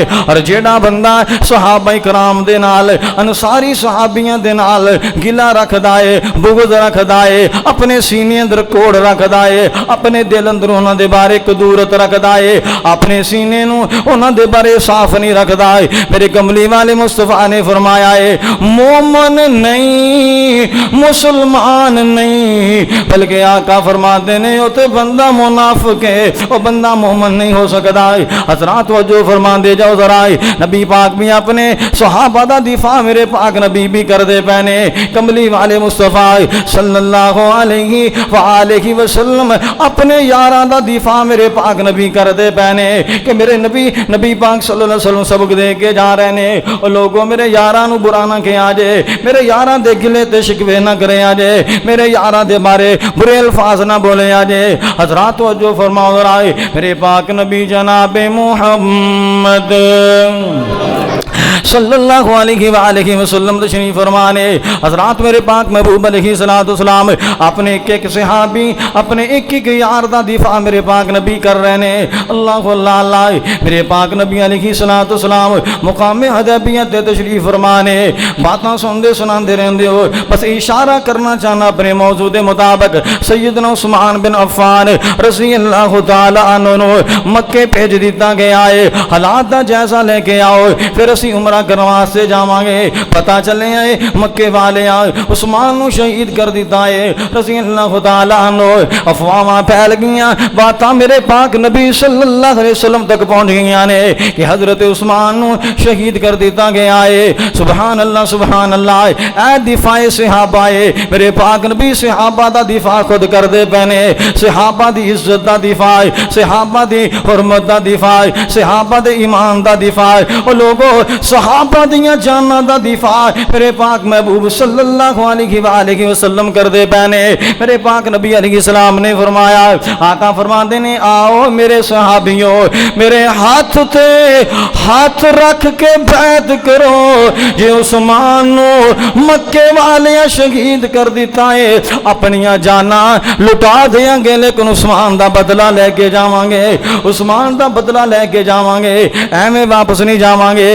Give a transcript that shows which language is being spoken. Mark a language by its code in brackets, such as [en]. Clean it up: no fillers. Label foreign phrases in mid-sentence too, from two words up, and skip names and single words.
[pa] اور جیہڑا بندہ صحابہ کرام دے نال انصاری صحابیاں دے نال گلہ رکھدا ہے، بغض رکھدا ہے، اپنے سینے اندر کوڑ رکھدا ہے، اپنے دل اندر انہاں دے بارے کدورت رکھدا ہے، اپنے سینے نوں انہاں دے بارے صاف نہیں رکھدا ہے، میرے کملی والے مصطفیٰ نے فرمایا ہے مومن نہیں، مسلمان نہیں، بلکہ آقا فرماتے نے وہ تو بندہ منافق ہے، وہ بندہ مومن نہیں ہو سکتا ہے. حضرات وجو فرماتے جاؤ ذرا، نبی پاک بھی اپنے صحابہ دا دفاع میرے پاک نبی بھی کرتے پینے، کملی والے مصطفیٰ [ar] सल्लल्लाहु अलैहि वसल्लम [pa] اپنے یاراں دا دفاع میرے پاک نبی کرتے پینے کہ میرے نبی پاک [ar] सल्लल्लाहु अलैहि वसल्लम [pa] سبق دے کے جا رہے نے، اور لوگوں میرے یاراں نوں برا نہ کیا جے، میرے یاراں دے گلے تے شکوے نہ کرے جے، میرے یاراں دے بارے برے الفاظ نہ بولے جے. حضرات وجو فرماؤ رائے میرے پاک نبی جنابِ محمد [ar] सल्लल्लाहु अलैहि वसल्लम [pa] تشریف فرمانے. حضرات میرے پاک محبوب [ar] अलैहिस्सलातु वस्सलाम [pa] اپنے ایک صحابی اپنے ایک یار دا دفاع میرے پاک نبی کر رہے نے. [ar] अल्लाह अल्लाह [pa] میرے پاک نبی [ar] अलैहिस्सलातु वस्सलाम [pa] مقام حدیبیہ تے تشریف فرمانے، باتاں سنتے سناتے رہندے ہو، بس اشارہ کرنا چاہنا اپنے موضوع کے مطابق سیدنا عثمان بن عفان [ar] रज़ियल्लाहु ताला अन्हु [pa] مکے بھیج دتا گیا ہے، حالات کا جائزہ لیکے آؤ پھر اسی عمرہ کرنے واسطے جاواں گے. پتہ چلے آئے مکے والے عثمان نوں شہید کر دتا ہے [ar] रज़ियल्लाहु ताला अन्हु, [pa] افواہاں پھیل گئیاں، باتاں میرے پاک نبی [ar] सल्लल्लाहु अलैहि वसल्लम [pa] تک پہنچ گئیاں نے کہ حضرت عثمان نوں شہید کر دتا گیا ہے. [ar] सुभान अल्लाह सुभान अल्लाह, [pa] اے دفاعِ صحابہ ہے میرے پاک نبی صحابہ دا دفاع خود کردے پینے، صحابہ دی عزت دا دفاع، صحابہ دی حرمت دا دفاع، صحابہ دے ایمان دا دفاع، او لوگو صحابہ دیاں جاناں دا دفاع میرے پاک محبوب [ar] सल्लल्लाहु अलैहि वसल्लम [pa] کردے پینے. میرے پاک نبی [ar] अलैहि सलाम [pa] نے فرمایا، آقا فرماتے نے آؤ میرے صحابیوں میرے ہاتھ تے ہاتھ رکھ کے بیعت کرو، جے عثمان نوں مکے والے شہید کر دتا ہے اپنیاں جاناں لٹا دیں گے، لیکن عثمان دا بدلہ لیکے جاواں گے، عثمان دا بدلہ لیکے جاواں گے، ایویں واپس نہیں جاواں گے.